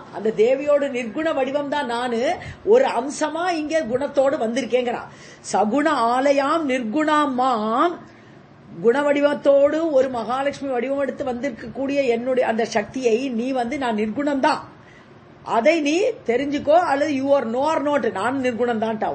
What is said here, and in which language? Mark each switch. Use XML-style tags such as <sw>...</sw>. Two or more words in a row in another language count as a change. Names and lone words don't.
<ta>அந்த தேவியோட நிர்குண வடிவம் தான் நானு, ஒரு அம்சமா இங்க குணத்தோடு வந்திருக்கேங்கிறான்.</ta> <sa>सगुण आलयाम् निर्गुणाम् माम्,</sa> <ta>குண வடிவத்தோடு ஒரு மகாலட்சுமி வடிவம் எடுத்து வந்திருக்கக்கூடிய என்னுடைய அந்த சக்தியை நீ நான் நிர்குணம் தான், அதை நீ தெரிஞ்சுக்கோ, அல்லது</ta> <en>you are no or not,</en> <ta>நானும் நிர்குணம் தான் ஆகும்.</ta>